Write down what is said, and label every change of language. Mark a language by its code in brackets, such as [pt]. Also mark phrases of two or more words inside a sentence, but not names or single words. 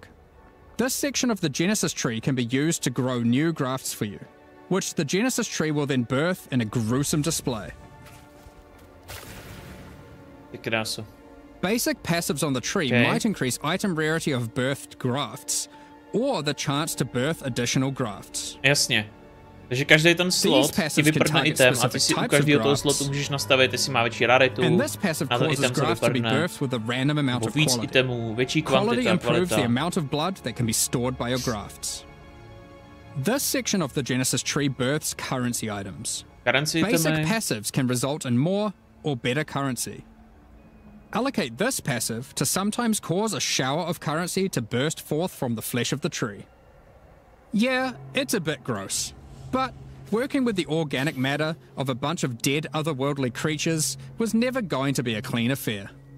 [en] This section of the Genesis tree can be used to grow new grafts for you, which the Genesis tree will then birth in a gruesome display. Basic passives on the tree might increase item rarity of birthed grafts, or the chance to birth additional grafts. [cs] Jasně. Takže každý ten slot ti vyprdne item a ty si u každého toho slotu můžeš nastavit, jestli má větší raritu, na ten item se vyprdne, nebo víc itemů, větší kvantita, kvalita. [en] This section of the Genesis tree births currency items. Basic passives can result in more or better currency. Allocate this passive to sometimes cause a shower of currency to burst forth from the flesh of the tree. Yeah, it's a bit gross, but working with the organic matter of a bunch of dead otherworldly creatures was never going to be a clean affair.